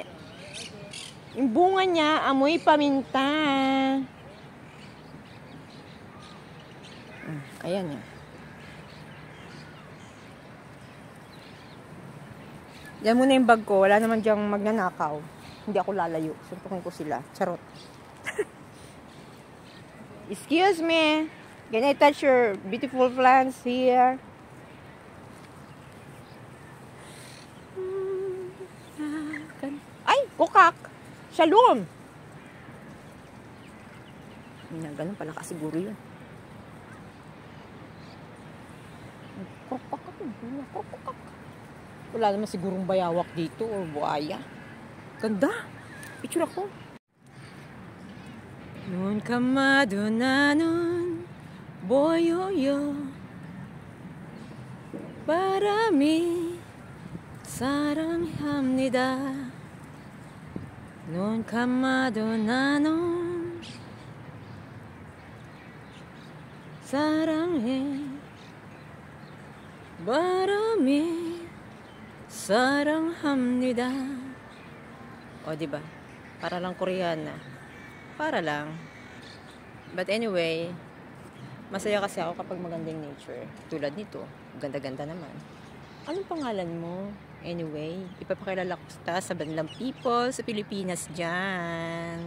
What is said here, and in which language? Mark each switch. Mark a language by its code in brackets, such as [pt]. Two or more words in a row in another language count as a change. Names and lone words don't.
[tl] Yung bunga niya, amoy paminta. Ayan yan. Diyan muna yung bag ko. Wala naman diyang magnanakaw. Hindi ako lalayo. Suntukin ko sila. Charot. [en] Excuse me. Can I touch your beautiful plants here? [tl] Ay! Kukak! Shalom! Ganun pala kasiguro yun. Wala naman sigurong bayawak dito o buaya. Ganda. Picture ako. Nun ka madunanon boyoyo barami 사랑합니다. [ko] 눈 감아도 나는 사랑해 바람이 사랑합니다. [tl] O diba? Para lang Koreana. Para lang. [en] But anyway, [tl] masaya kasi ako kapag magandang nature. Tulad nito, ganda-ganda naman. Anong pangalan mo? Anyway, ipapakilala ko sa bandang people sa Pilipinas dyan.